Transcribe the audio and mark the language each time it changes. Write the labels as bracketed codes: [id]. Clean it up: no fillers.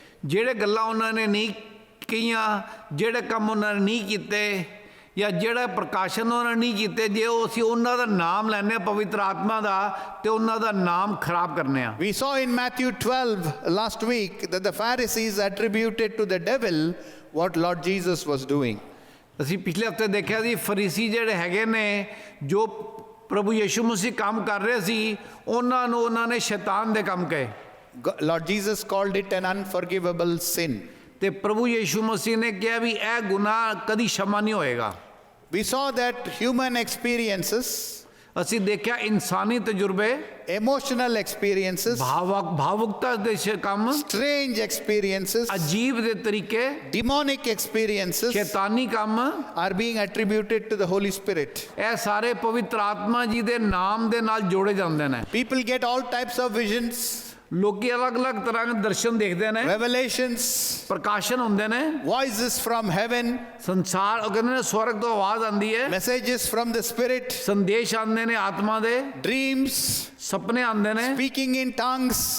[pa] ਜਿਹੜੇ ਗੱਲਾਂ ਉਹਨਾਂ ਨੇ ਨਹੀਂ ਕਹੀਆਂ, ਜਿਹੜੇ ਕੰਮ ਉਹਨਾਂ ਨੇ ਨਹੀਂ ਕੀਤੇ ਜਾਂ ਜਿਹੜਾ ਪ੍ਰਕਾਸ਼ਨ ਉਹਨਾਂ ਨੇ ਨਹੀਂ ਕੀਤੇ, ਜੇ ਉਹ ਅਸੀਂ ਉਹਨਾਂ ਦਾ ਨਾਮ ਲੈਂਦੇ ਪਵਿੱਤਰ ਆਤਮਾ ਦਾ ਤੇ ਉਹਨਾਂ ਦਾ ਨਾਮ ਖਰਾਬ ਕਰਨੇ ਆ। [en] We saw in Matthew 12 last week that the Pharisees attributed to the devil what Lord Jesus was doing. [pa] ਅਸੀਂ ਪਿਛਲੇ ਹਫ਼ਤੇ ਦੇਖਿਆ ਸੀ ਫਰੀਸੀ ਜਿਹੜੇ ਹੈਗੇ ਨੇ ਜੋ ਪ੍ਰਭੂ ਯਿਸੂ ਮਸੀਹ ਕੰਮ ਕਰ ਰਹੇ ਸੀ ਉਹਨਾਂ ਨੂੰ ਉਹਨਾਂ ਨੇ ਸ਼ੈਤਾਨ ਦੇ ਕੰਮ ਕਹੇ। [en] Lord Jesus called it an unforgivable sin. [pa] ਤੇ ਪ੍ਰਭੂ ਯਿਸੂ ਮਸੀਹ ਨੇ ਕਿਹਾ ਵੀ ਇਹ ਗੁਨਾਹ ਕਦੀ क्षमा ਨਹੀਂ ਹੋਏਗਾ। [en] We saw that human experiences, [pa] ਅਸੀਂ ਦੇਖਿਆ ਇਨਸਾਨੀ ਤਜਰਬੇ, [en] emotional experiences, [pa] ਭਾਵੁਕਤਾ ਦੇ ਕੰਮ, [en] strange experiences, [pa] ਅਜੀਬ ਦੇ ਤਰੀਕੇ, [en] demonic experiences [pa] ਸ਼ੈਤਾਨੀ ਕੰਮ [en] are being attributed to the Holy Spirit. [pa] ਇਹ ਸਾਰੇ ਪਵਿੱਤਰ ਆਤਮਾ ਜੀ ਦੇ ਨਾਮ ਦੇ ਨਾਲ ਜੋੜੇ ਜਾਂਦੇ ਨੇ। [en] People get all types of visions, [pa] ਲੋਕੀ ਅਲੱਗ-ਅਲੱਗ ਤਰ੍ਹਾਂ ਦੇ ਦਰਸ਼ਨ ਦੇਖਦੇ ਨੇ, [en] revelations, [pa] ਪ੍ਰਕਾਸ਼ਨ ਹੁੰਦੇ ਨੇ, [en] voices from heaven, [pa] ਸੰਸਾਰ ਉਹ ਕਹਿੰਦੇ ਨੇ ਸਵਰਗ ਤੋਂ ਆਵਾਜ਼ ਆਉਂਦੀ ਹੈ, [en] messages from the Spirit, [pa] ਸੰਦੇਸ਼ ਆਉਂਦੇ ਨੇ ਆਤਮਾ ਦੇ, [en] dreams, [pa] ਸੁਪਨੇ ਆਉਂਦੇ ਨੇ, [en] speaking in tongues,